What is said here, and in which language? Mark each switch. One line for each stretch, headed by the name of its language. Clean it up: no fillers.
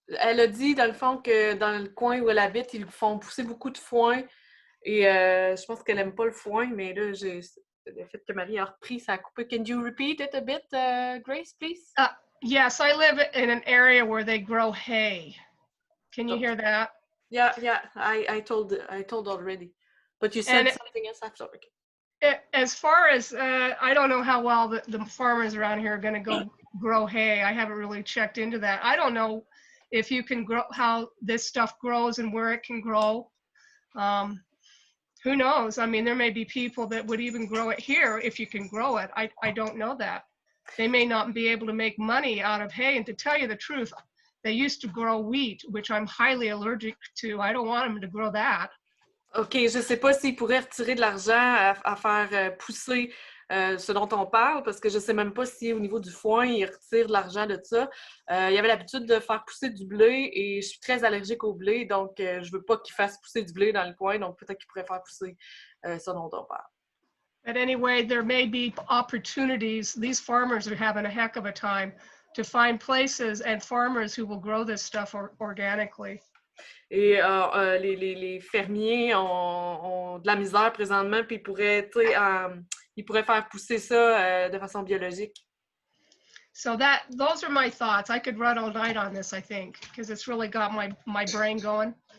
French: Elle a dit, dans le fond, que dans le coin où elle habite, ils font pousser beaucoup de foin. Et je pense qu'elle n'aime pas le foin, mais là, le fait que Marie a repris, ça a coupé.
English: Can you repeat it a bit, Grace, please? Yes, I live in an area where they grow hay. Can you hear that? Yeah, I told already. But you said something else after. Okay. As far as, I don't know how well the farmers around here are going to go grow hay. I haven't really checked into that. I don't know if you can grow, how this stuff grows and where it can grow. Who knows? I mean, there may be people that would even grow it here if you can grow it. I don't know that. They may not be able to make money out of hay. And to tell you the truth, they used to grow wheat, which I'm highly allergic to. I don't want them to grow that.
French: OK, je ne sais pas s'ils pourraient retirer de l'argent à faire pousser ce dont on parle, parce que je ne sais même pas si au niveau du foin, ils retirent de l'argent de ça. Il y avait l'habitude de faire pousser du blé et je suis très allergique au blé, donc je ne veux pas qu'ils fassent pousser du blé dans le coin, donc peut-être qu'ils pourraient faire pousser ce dont on parle.
English: But anyway, there may be opportunities. These farmers are having a heck of a time to find places and farmers who will grow this stuff organically.
French: Et les fermiers ont de la misère présentement, puis ils pourraient faire pousser ça de façon biologique.
English: So those are my thoughts. I could run all night on this, I think, because it's really got my brain going.